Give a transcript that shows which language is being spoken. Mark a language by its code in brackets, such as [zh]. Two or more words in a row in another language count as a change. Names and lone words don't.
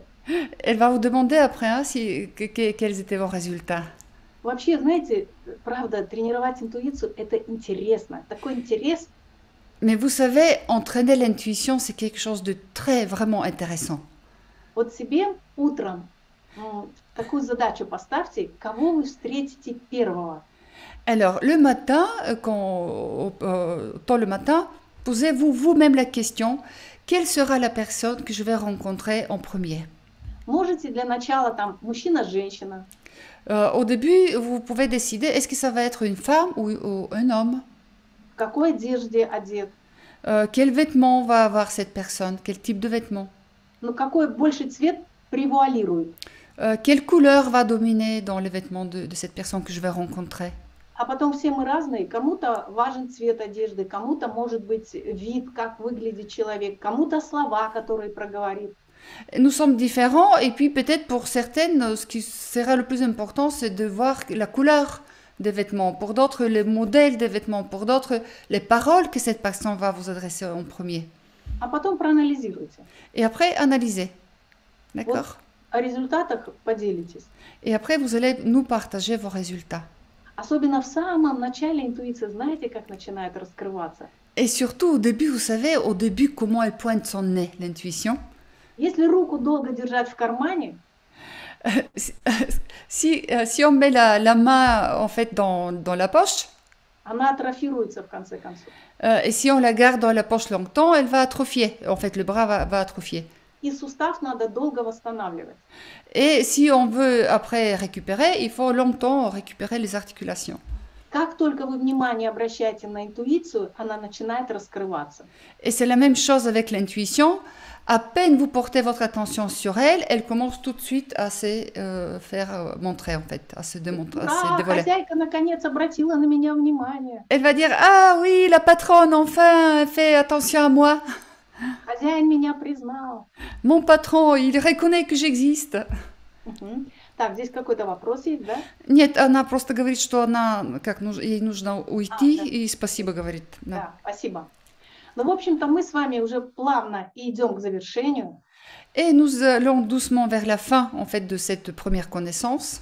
[fr] Elle va vous demander après hein, quels étaient vos résultats. [ru] Вообще, знаете, правда, тренировать интуицию – это интересно. Такой интерес. [fr] Mais vous savez, entraîner l'intuition, c'est quelque chose de très, vraiment intéressant. [ru] Вот себе утром такую задачу поставьте, кого вы встретите первого. [fr] Alors, le matin, tôt le matin, posez-vous vous-même la question, quelle sera la personne que je vais rencontrer en premier? [ru] Можете для начала там мужчина, женщина. [fr] Au début, vous pouvez décider, est-ce que ça va être une femme ou un homme? [ru] В какой одежде одет. [fr] Quel vêtement va avoir cette personne? Quel type de vêtement? [ru] Ну, какой больше цвет превуалирует. [fr] Quelle couleur va dominer dans les vêtements de cette personne que je vais rencontrer? [ru] А потом все мы разные. Кому-то важен цвет одежды, кому-то может быть вид, как выглядит человек, кому-то слова, которые проговорит. [fr] Nous sommes différents et puis peut-être pour certaines, ce qui sera le plus important, c'est de voir la couleur des vêtements. Pour d'autres, les modèles des vêtements. Pour d'autres, les paroles que cette personne va vous adresser en premier. [ru] А потом проанализируйте. [fr] Et après, analysez. D'accord? [ru] О результатах поделитесь. [fr] Et après, vous allez nous partager vos résultats. [ru] Особенно в самом начале интуиция, знаете, как начинает раскрываться? [fr] Et surtout, au début, vous savez, au début, comment elle pointe son nez, l'intuition. [ru] Если руку долго держать в кармане, [fr] si on met la main, en fait, dans la poche, [ru] она атрофируется в конце концов. [fr] Et si on la garde dans la poche longtemps, elle va atrophier. En fait, le bras va atrophier. [ru] И сустав надо долго восстанавливать. [fr] Et si on veut après récupérer, il faut longtemps récupérer les articulations. [ru] Как только вы внимание обращаете на интуицию, она начинает раскрываться. [fr] Et c'est la même chose avec l'intuition. À peine vous portez votre attention sur elle, elle commence tout de suite à se faire montrer, en fait, à se démontrer, à se dévoiler. [ru] Хозяйка наконец обратила на меня внимание. [fr] Elle va dire, ah oui, la patronne, enfin, fait attention à moi. [ru] Хозяин меня признал. [fr] Mon patron, il reconnaît que j'existe. [ru] Так, здесь какой-то вопрос есть, да? Нет, она просто говорит, что ей нужно уйти, да. и спасибо говорит. Да. Да, спасибо. Ну, в общем-то, мы с вами уже плавно идем к завершению. [fr] Et nous allons doucement vers la fin, en fait, de cette première connaissance.